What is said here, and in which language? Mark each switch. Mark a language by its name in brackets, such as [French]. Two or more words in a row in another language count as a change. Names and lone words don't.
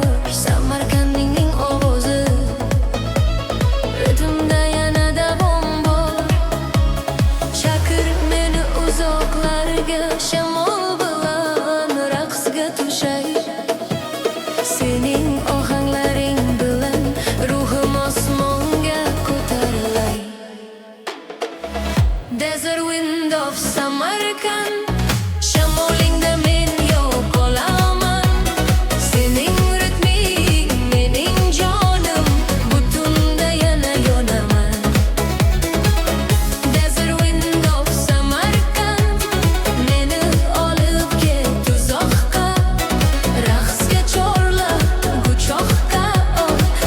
[Uzbek] Samarkandning ovozi, ritmda yana davom bor. Chaqir meni uzoqlarga, shamol bilan raqsga tushay. Sening ohanglaring bilan ruhim osmonga ko'tarilay. [English] Desert wind of Samarkand, [Uzbek] shamolingda men yo'qolaman. Sening ritming mening jonim, butunda yana yonaman. [English] Desert wind of Samarkand, [Uzbek] meni olib ket uzoqqa, raqsga chorla quchoqqa ol.